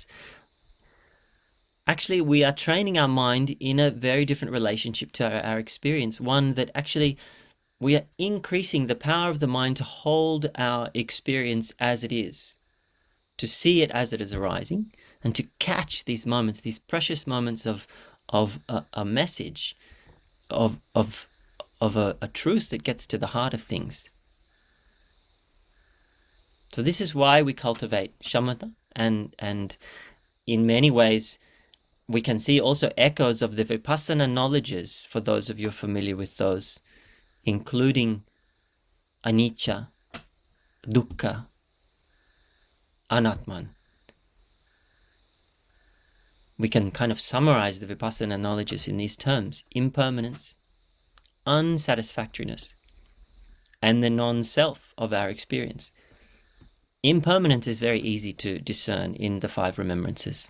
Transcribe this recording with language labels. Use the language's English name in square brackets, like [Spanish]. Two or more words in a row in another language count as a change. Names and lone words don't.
[English] actually we are training our mind in a very different relationship to our experience, one that actually we are increasing the power of the mind to hold our experience as it is, to see it as it is arising, and to catch these moments, these precious moments of a message, of a truth that gets to the heart of things. So this is why we cultivate shamatha, and in many ways we can see also echoes of the vipassana knowledges, for those of you familiar with those, including [Pali] anicca, dukkha, anatman. [English] We can kind of summarize the vipassana knowledges in these terms: impermanence, unsatisfactoriness, and the non-self of our experience. Impermanence is very easy to discern in the 5 remembrances.